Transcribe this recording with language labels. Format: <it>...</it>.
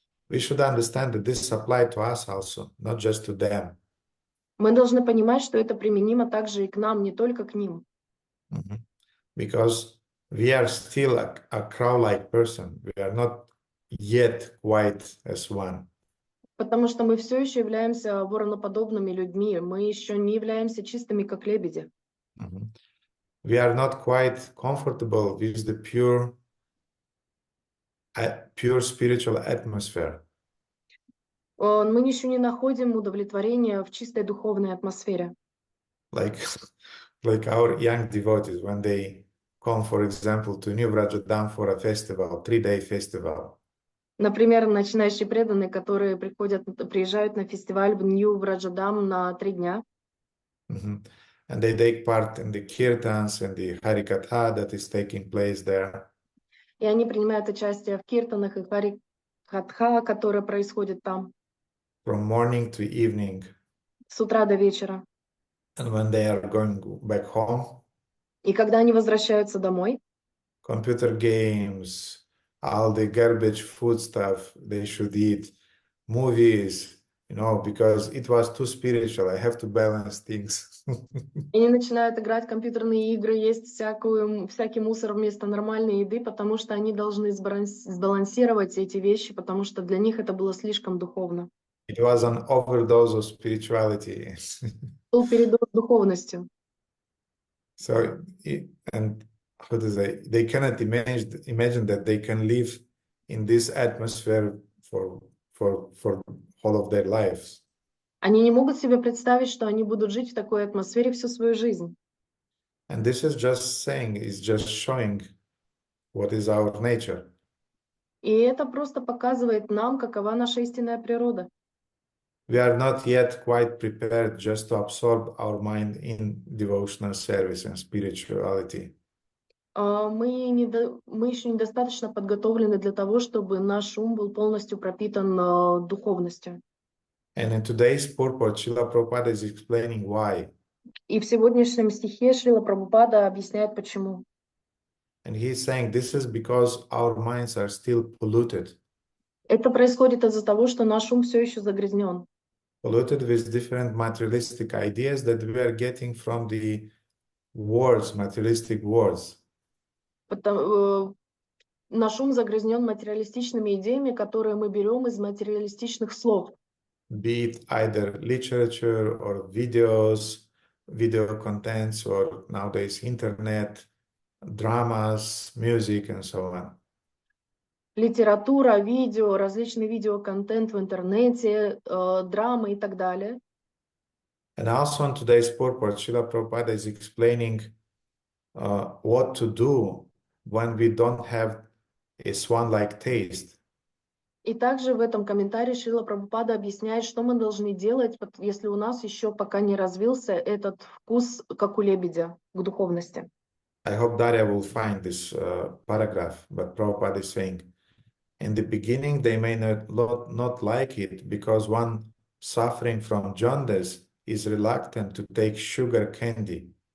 <en>We should understand that this applies to us also, not just to them.</en> <ru>Мы должны понимать, что это применимо также и к нам, не только к ним. Mhm.</ru> <en>Because we are still a crow-like person. We are not yet quite as one.</en> <ru>Потому что мы все еще являемся вороноподобными людьми. Мы еще не являемся чистыми, как лебеди. Mhm.</ru> <en>We are not quite comfortable with the pure spiritual atmosphere.</en> <ru>Мы еще не находим удовлетворения в чистой духовной атмосфере.</ru> <en>Like, like our young devotees, when they come, for example, to New Vrajadam for a festival, 3-day festival.</en> <ru>Например, начинающие преданные, которые приезжают на фестиваль в Нью-Враджадам на 3 дня. Mhm.</ru> <en>And they take part in the kirtans and the harikatha that is taking place there.</en> <ru>И они принимают участие в киртанах и харикатха, которые происходят там</ru> <en>From morning to evening.</en> <ru>с утра до вечера.</ru> <en>And when they are going back home,</en> <ru>И когда они возвращаются домой,</ru> <en>computer games, all the garbage food stuff they should eat, movies, because it was too spiritual. I have to balance things.</en> <ru>они начинают играть в компьютерные игры, есть всякий мусор вместо нормальной еды, потому что они должны сбалансировать эти вещи, потому что для них это было слишком духовно.</ru> <en>It was an overdose of spirituality.</en> <ru>Был передоз духовностью.</ru> <en>So, and how to say, they cannot imagine that they can live in this atmosphere for whole of their lives.</en> <ru>Они не могут себе представить, что они будут жить в такой атмосфере всю свою жизнь.</ru> <en>And this is just showing what is our nature.</en> <ru>И это просто показывает нам, какова наша истинная природа.</ru> <en>We are not yet quite prepared just to absorb our mind in devotional service and spirituality.</en> <ru>Мы еще недостаточно подготовлены для того, чтобы наш ум был полностью пропитан духовностью.</ru> <en>And in today's purport, Srila Prabhupada is explaining why.</en> <ru>И в сегодняшнем стихе Шрила Прабхупада объясняет, почему.</ru> <en>And he is saying this is because our minds are still polluted.</en> <ru>Это происходит из-за того, что наш ум все еще загрязнен.</ru> <en>Polluted with different materialistic ideas that we are getting from the words, materialistic words.</en> <ru>Наш ум загрязнен материалистичными идеями, которые мы берем из материалистичных слов.</ru> <en>Be it either literature or videos, video contents, or nowadays internet, dramas, music, and so on.</en> <ru>Литература, видео, различный видеоконтент в интернете, драмы и так далее.</ru> <en>And also in today's purport, Srila Prabhupada is explaining what to do when we don't have a swan-like taste.</en> <ru>И также в этом комментарии Шрила Прабхупада объясняет, что мы должны делать, если у нас еще пока не развился этот вкус, как у лебедя, к духовности.</ru> <en>I hope Darya will find this paragraph, but Prabhupada is saying, in the beginning, they may not like it because one suffering from jaundice is reluctant to take sugar candy.</en>